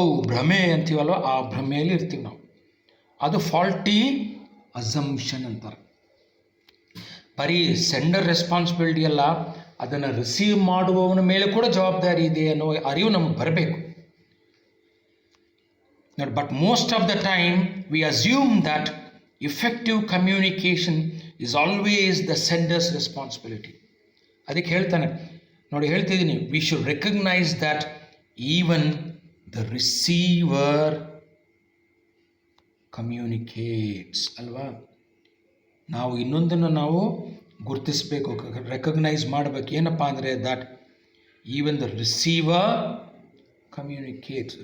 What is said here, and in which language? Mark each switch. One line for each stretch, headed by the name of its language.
Kannada: ಭ್ರಮೆ ಅಂತೀವಲ್ವ, ಆ ಭ್ರಮೆಯಲ್ಲಿ ಇರ್ತೀವಿ ನಾವು. ಅದು ಫಾಲ್ಟಿ ಅಸಂಪ್ಷನ್ ಅಂತಾರೆ. ಬರೀ ಸೆಂಡರ್ ರೆಸ್ಪಾನ್ಸಿಬಿಲಿಟಿ ಅಲ್ಲ, ಅದನ್ನು ರಿಸೀವ್ ಮಾಡುವವನ ಮೇಲೆ ಕೂಡ ಜವಾಬ್ದಾರಿ ಇದೆ ಅನ್ನೋ ಅರಿವು ನಮಗೆ ಬರಬೇಕು.
English: But most of the time we assume that effective communication is always the sender's responsibility.
Kannada: ಅದಕ್ಕೆ ಹೇಳ್ತಾನೆ, ನೋಡಿ ಹೇಳ್ತಿದ್ದೀನಿ,
English: We should recognise that even the receiver communicates ಅಲ್ವಾ.
Kannada: ನಾವು ಇನ್ನೊಂದನ್ನು ನಾವು ಗುರುತಿಸಬೇಕು, ರೆಕಗ್ನೈಸ್ ಮಾಡಬೇಕು. ಏನಪ್ಪ ಅಂದರೆ
English: That even the receiver communicates.